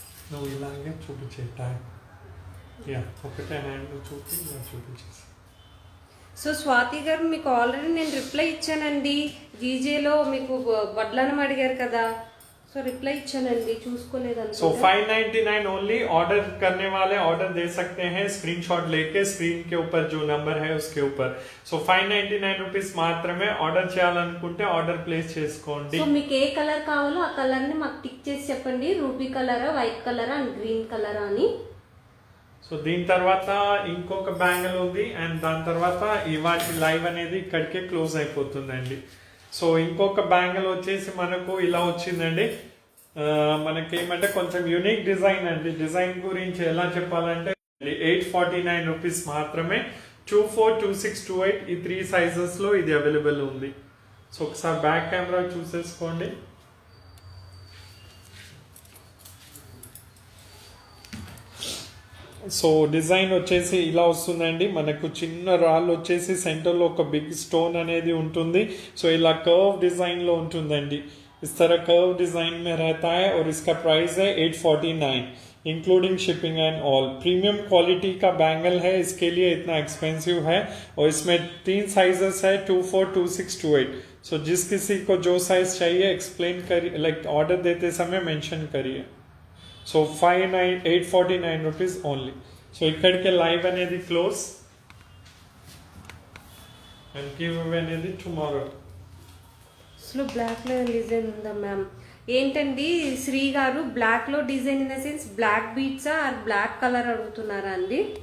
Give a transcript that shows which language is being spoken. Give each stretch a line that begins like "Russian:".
Telugu: నువ్వు ఇలాగే చూపించేట యా ఒకటే హ్యాండ్ చూపి ఇలా చూపించేసి. సో స్వాతి గారు మీకు ఆల్రెడీ నేను రిప్లై ఇచ్చానండి. జీజేలో మీకు వడ్లను అడిగారు కదా, సో రిప్లై ఇచ్చానండి, చూసుకోలేదండి.
English: So 599 only.
Hindi: ऑर्डर करने वाले ऑर्डर दे सकते हैं स्क्रीनशॉट लेके स्क्रीन के ऊपर जो नंबर है उसके ऊपर.
Telugu: सो 599 రూపీస్ మాత్రమే. ఆర్డర్ చేయాలనుకుంటే ఆర్డర్ ప్లేస్ చేసుకోండి. సో మీకు ఏ కలర్ కావాలో ఆ కలర్ ని మాకు టిక్ చేసి చెప్పండి, ruby cholera, white cholera and green కలరా అని. సో దీని తర్వాత ఇంకొక బ్యాంగిల్ ఉంది అండ్ దాని తర్వాత ఇవాటి లైవ్ అనేది ఇక్కడికే క్లోజ్ అయిపోతుందండి. సో ఇంకొక బ్యాంగిల్ వచ్చేసి మనకు ఇలా వచ్చిందండి. మనకేమంటే కొంచెం యూనిక్ డిజైన్ అండి. డిజైన్ గురించి ఎలా చెప్పాలంటే 849 రూపీస్ మాత్రమే. 24, 26, 28 ఈ 3 సైజెస్ లో ఇది అవైలబుల్ ఉంది. సో ఒకసారి బ్యాక్ కెమెరా చూసేసుకోండి. సో డిజైన్ వచ్చేసి ఇలా వస్తుందండి. మనకు చిన్న రాళ్ళు వచ్చేసి సెంటర్లో ఒక బిగ్ స్టోన్ అనేది ఉంటుంది. సో ఇలా కర్వ్ డిజైన్లో ఉంటుందండి.
Hindi: इस तरह कर्व डिजाइन में रहता है और इसका प्राइस है 849 including shipping and all. Premium quality का बैंगल है, इसके लिए इतना एक्सपेंसिव है. और इसमें 3 साइजेस है 24, 26, 28. सो जिस किसी को जो साइज चाहिए एक्सप्लेन करिए, लाइक ऑर्डर देते समय मेंशन करिए.
English: So 849 rupees only.
Telugu: సో ఇక్కడికే లైవ్ అనేది క్లోజ్ అండ్ గివ్ అవే అనేది టుమారో. అసలు బ్లాక్ లో డిజైన్ ఉందా మ్యామ్? ఏంటండి శ్రీ గారు, బ్లాక్ లో design
English: in the sense
Telugu: black బీట్సా are black colour అడుగుతున్నారా అండి?